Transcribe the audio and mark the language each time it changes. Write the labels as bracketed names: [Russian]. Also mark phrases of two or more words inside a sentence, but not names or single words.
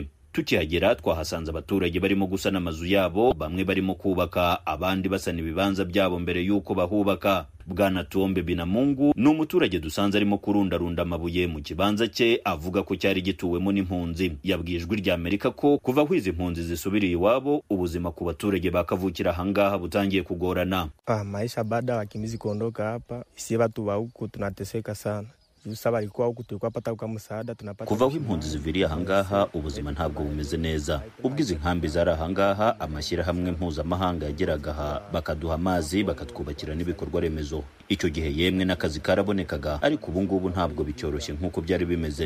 [Kinyarwanda] Tukihagera twahasanze abaturage barimo gusana amazu yabo, bamwe barimo kubaka, abandi basana ibibanza byabo mbere y'uko bahubaka. Bwana Tuombe Binamungu ni umuturage dusanze arimo kurundarunda amabuye mu kibanza cye, avuga ko cyari gituwemo n'impunzi. Yabwiye Ijwi rya Amerika ko kuva aho izi impunzi zisubiriye iwabo, ubuzima ku baturage bakavukira ahangaha butangiye kugorana. [Swahili] Maisha baada ya wakimbizi kuondoka hapa, si watu wa huku tunateseka sana. [Kinyarwanda] Kuva aho impunzi ziviriye ahangaha ubuzima ntabwo bumeze neza. Ubwo izi nkambi zari ahangaha, amashyirahamwe mpuzamahanga yageraga aha bakaduha amazi, bakatwubakira n'ibikorwa remezo. Icyo gihe yemwe n'akazi karabonekaga, ariko ubu ngubu ntabwo bicyoroshye nk'uko byari bimeze.